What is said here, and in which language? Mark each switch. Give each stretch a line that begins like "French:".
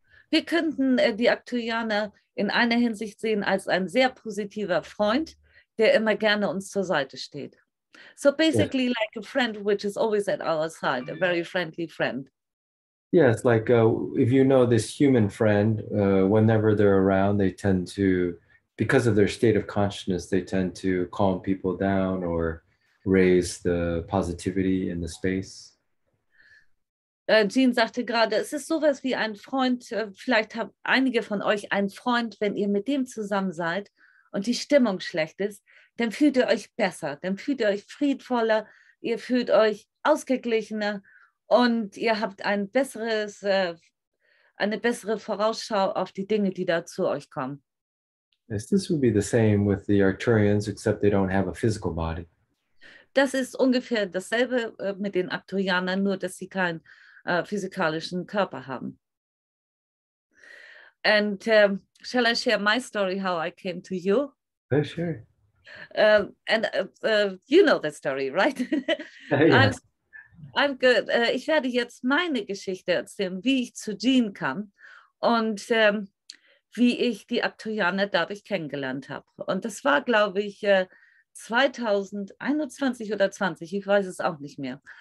German: Wir könnten die Arcturianer in einer Hinsicht sehen als ein sehr positiver Freund, der immer gerne uns zur Seite steht.
English: So basically like a friend which is always at our side, a very friendly friend. Yeah, it's like if you know this human friend, whenever they're around, they tend to, because of their state of consciousness, they tend to calm people down or raise the positivity in the space.
German: Jean sagte gerade, es ist sowas wie ein Freund, vielleicht haben einige von euch einen Freund, wenn ihr mit dem zusammen seid und die Stimmung schlecht ist, dann fühlt ihr euch besser, dann fühlt ihr euch friedvoller, ihr fühlt euch ausgeglichener und ihr habt eine bessere Vorausschau auf die Dinge, die da zu euch kommen.
English: Yes, this would be the same with the Arcturians, except they don't have a physical body.
German: Das ist ungefähr dasselbe mit den Arcturianern, nur dass sie keinen physikalischen Körper haben.
English: And shall I share my story, how I came to you? Oh, sure. And you know the story, right? Yeah. I'm good.
German: Ich werde jetzt meine Geschichte erzählen, wie ich zu Jean kam und wie ich die Arcturianer dadurch kennengelernt habe. Und das war, glaube ich, 2021 oder 20, ich weiß es auch nicht mehr.